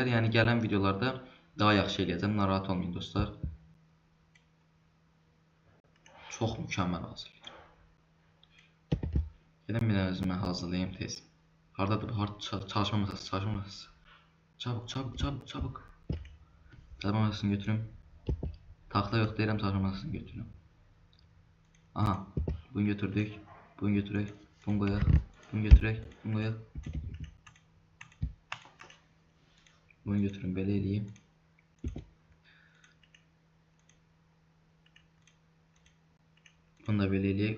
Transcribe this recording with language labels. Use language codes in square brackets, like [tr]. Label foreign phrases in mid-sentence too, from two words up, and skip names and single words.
[az] Yani gelen videolarda daha yaxşı eləyəcəm. Narahat olmayın dostlar. [tr] Çok mükemmel hazırlayın. Gelin bir özümü hazırlayayım tez. [az] Hardadır? [tr] Çalışma masası, çalışma masası. Çabuk. Çalışma masasını götürüm. [az] Taxta yox deyirəm, [tr] çalışma masasını götürüm. [az] Aha, bunu götürdük. Bunu götürək. Bunu qoyaq. Bunu götürək. Bunu qoyaq. Bunu götürün, belə eləyim. Bunu da belə eləyək.